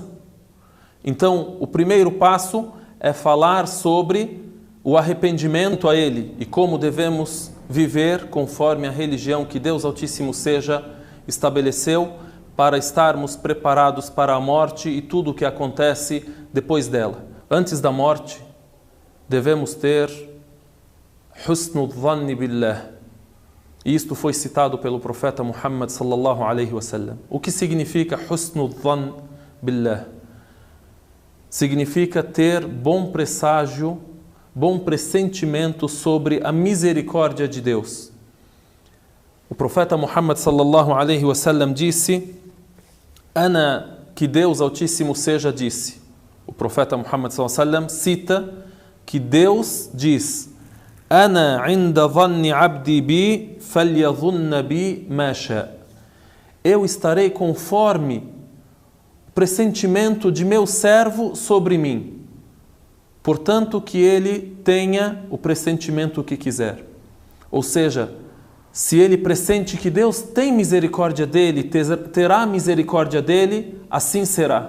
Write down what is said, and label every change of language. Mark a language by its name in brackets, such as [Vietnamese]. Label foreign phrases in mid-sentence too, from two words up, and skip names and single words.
[Portuguese] Então, o primeiro passo é falar sobre o arrependimento a Ele e como devemos viver conforme a religião que Deus Altíssimo seja estabeleceu para estarmos preparados para a morte e tudo o que acontece depois dela. Antes da morte, devemos ter [Arabic] حسن الظن بالله. [Portuguese] Isto foi citado pelo profeta Muhammad [Arabic] صلى الله عليه وسلم. [Portuguese] O que significa [Arabic] حسن الظن بالله? [Portuguese] Significa ter bom presságio, bom pressentimento sobre a misericórdia de Deus. O profeta Muhammad [Arabic] صلى الله عليه وسلم [Portuguese] disse: Ana, que Deus Altíssimo seja, disse. O profeta Muhammad [Arabic] صلى الله عليه وسلم [Portuguese] cita que Deus diz: [Arabic] أنا عند ظن عبدي بي فليظن بي ما شاء. [Portuguese] Eu estarei conforme o pressentimento de meu servo sobre mim. Portanto, que ele tenha o pressentimento que quiser. Ou seja, se ele pressente que Deus tem misericórdia dele, terá misericórdia dele, assim será.